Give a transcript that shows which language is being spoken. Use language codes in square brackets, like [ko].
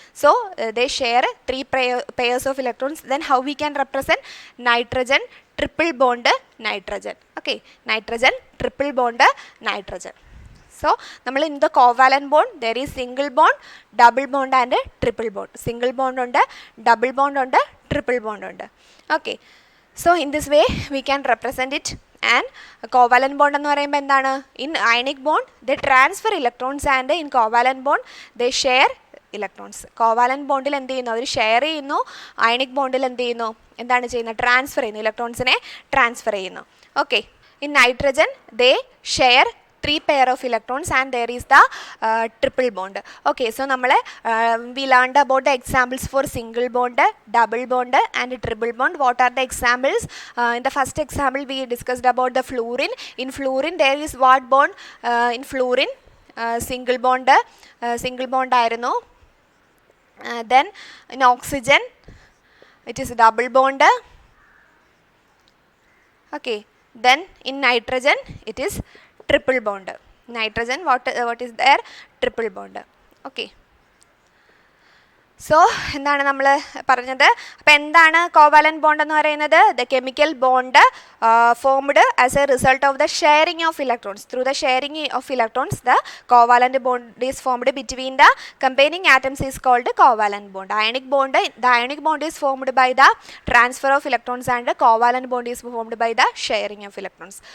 [en] So they share 3 pairs of electrons. Then how we can represent? Nitrogen triple bond nitrogen. Okay, nitrogen triple bond nitrogen. So So in the covalent bond there is single bond, double bond and triple bond. [ml] Single bond ഉണ്ട്, double bond ഉണ്ട്, triple bond ഉണ്ട്. [en] Okay, so in this way we can represent it. [ml] And covalent bond എന്ന് പറയുമ്പോൾ എന്താണ്? [en] In ionic bond they transfer electrons and in covalent bond they share electrons. [ml] Covalent bondil എന്ത് ചെയ്യുന്നു? അവർ share ചെയ്യുന്നു. ionic bondil എന്ത് ചെയ്യുന്നു? എന്താണ് ചെയ്യുന്നത്? ട്രാൻസ്ഫർ ചെയ്യുന്നു, ഇലക്ട്രോൺസിനെ ട്രാൻസ്ഫർ ചെയ്യുന്നു. [en] Okay, in nitrogen they share 3 pair of electrons and there is the triple bond. Okay, so we learned about the examples for single bond, double bond and triple bond. What are the examples? In the first example we discussed about the fluorine. In fluorine there is what bond? In fluorine single bond ആയിരുന്നു. Then in oxygen it is double bond. Okay, then in nitrogen it is triple bond. Nitrogen what is there? Triple bond. [ml] Okay, so എന്താണ് നമ്മൾ പറഞ്ഞത്? അപ്പോൾ എന്താണ് covalent bond എന്ന് പറയുന്നത്? [en] The chemical bond formed as a result of the sharing of electrons. Through the sharing of electrons the covalent bond is formed between the containing atoms is called covalent bond. Ionic bond, the ionic bond is formed by the transfer of electrons and the covalent bond is formed by the sharing of electrons.